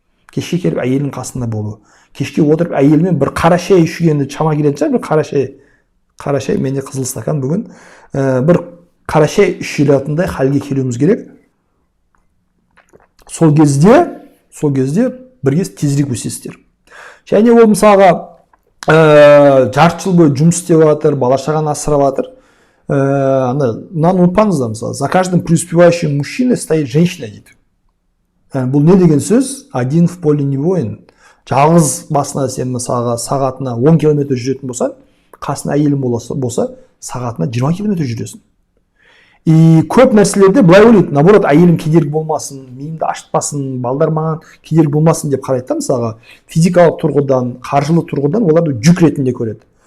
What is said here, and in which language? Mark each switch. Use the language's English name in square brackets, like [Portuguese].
[Kazakh] Кешке келіп әйелдің қасында болу. Кешке отырып әйелмен бір қара шай ішкенді шама келетін шығар, бір қара шай, менде қызыл стакан бүгін, бір қара шай ішілетіндей халге келуіміз керек. Сол кезде бірге тезірек өсесіздер. Және ол мысалға жарты жыл бойы жұмыс істеп жатыр, бала шағаны асырап жатыр. Мынаны ұмытпаңыздар, мысалы, [Russian] за каждым преуспевающим мужчиной стоит женщина [Kazakh] дейді. Бұл не деген сөз? [Russian] Один в поле не воин. [Kazakh] Жалғыз басына сен мысалға сағатына 10 километр жүретін болсаң, қасына әйелің болса, сағатына 20 километр жүресің. И көп нәрселерде былай ойлайды, наоборот, әйелім кедергі болмасын, миымды ашытпасын, балдар маған кедергі болмасын деп қарайды да, мысалға физикалық тұрғыдан, қаржылы тұрғыдан оларды жүк ретінде көреді.